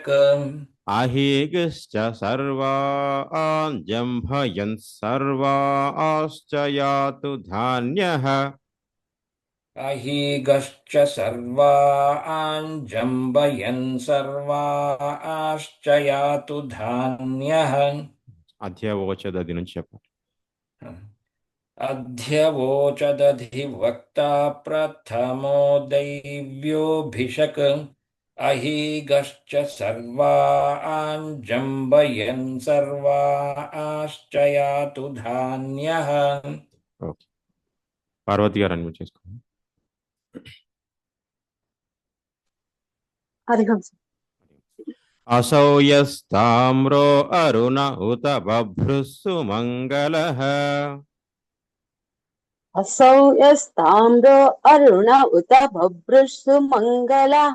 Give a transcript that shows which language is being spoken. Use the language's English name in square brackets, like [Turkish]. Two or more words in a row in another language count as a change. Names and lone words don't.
[Sanskrit] అహీగశ్చ సర్వాన్ జంభయన్ సర్వాశ్చ యాతు ధాన్యః. అహీగశ్చ సర్వాన్ జంబయన్ సర్వాశ్చ యాతు ధాన్యః. [Telugu] అధ్యవోచదది నుంచి చెప్పండి. [Sanskrit] अध्यवोचदधिवक्ता प्रथमो दैव्योऽभिषक् अहीगश्च सर्वान् जम्बयन् सर्वाश्च यातु धान्यः. [Telugu] ఓకే, పార్వతి గారు అన్మ్యూట్ చేసుకోండి. [Sanskrit] असौ यस्ताम्रो अरुण उत बभ्रुस्सु मङ्गलः असौ यस्ताम्रो अरुण उत बभ्रुस्सु मङ्गलः